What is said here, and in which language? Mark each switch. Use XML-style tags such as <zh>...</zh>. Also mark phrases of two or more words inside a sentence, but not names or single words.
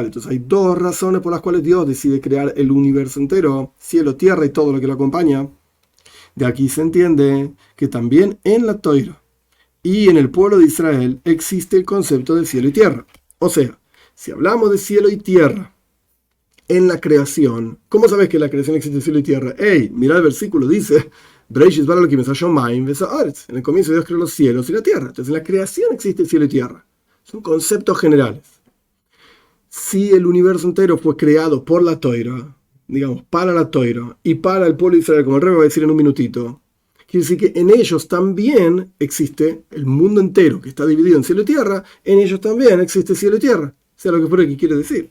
<es>Entonces hay dos razones por las cuales Dios decide crear el universo entero, cielo, tierra y todo lo que lo acompaña. De aquí se entiende que también en la Torá, Y en el pueblo de Israel existe el concepto de cielo y tierra. O sea, si hablamos de cielo y tierra en la creación, ¿cómo sabes que en la creación existe cielo y tierra? Hey, mira el versículo, dice,</es> <he>בראשית ברא אלהים את השמים והארץ.</he> <es>En el comienzo Dios creó los cielos y la tierra. Entonces en la creación existe cielo y tierra. Son conceptos generales. Si el universo entero fue creado por la Toira, digamos, para la Toira y para el pueblo de Israel, como el Rebbe va a decir en un minutito, quiere decir que en ellos también existe el mundo entero, que está dividido en cielo y tierra, en ellos también existe cielo y tierra, sea lo que fuera que quiere decir.</es>